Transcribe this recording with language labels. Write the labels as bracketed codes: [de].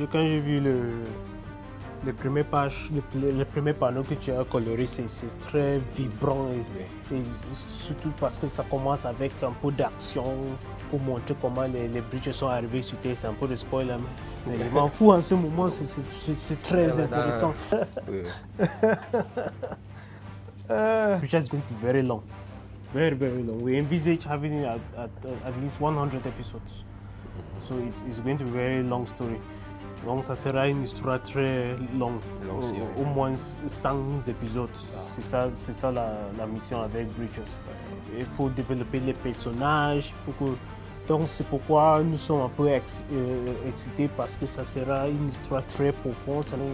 [fr] Quand j'ai vu les premières pages, les premiers panneaux que tu as colorés, c'est très vibrant et surtout parce que ça commence avec un peu d'action pour montrer comment les Bridges sont arrivés sur Terre. C'est un peu de spoil, hein, mais je m'en fous en ce moment, c'est très intéressant. [en] Bridges is going to be very long, very long. We envisage having it at least 100 episodes, so it's going to be a very long story. [fr] Donc ça sera une histoire très longue, au moins 100 épisodes. C'est ça la mission avec Bridges. Il faut développer les personnages, donc c'est pourquoi nous sommes un peu excités parce que ça sera une histoire très profonde.